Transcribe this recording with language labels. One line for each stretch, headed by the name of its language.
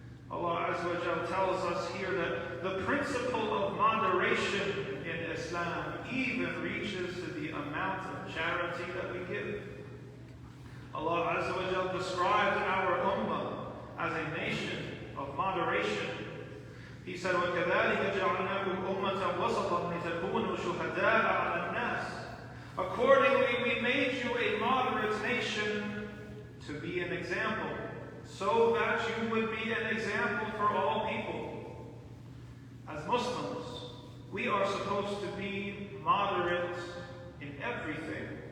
English: Allah Azza wa Jalla tells us here that the principle of moderation in Islam even reaches to the amount of charity that we give. Allah Azza wa Jalla describes our ummah as a nation of moderation. He said,
Arabic: وَكَذَلِكَ جَعَلْنَاكُمْ أُمَّةً وَسَطًا لِتَكُونُوا شُهَدَاءَ عَلَى النَّاسِ.
English: Accordingly, we made you a moderate nation to be an example, so that you would be an example for all people. As Muslims, we are supposed to be moderate in everything.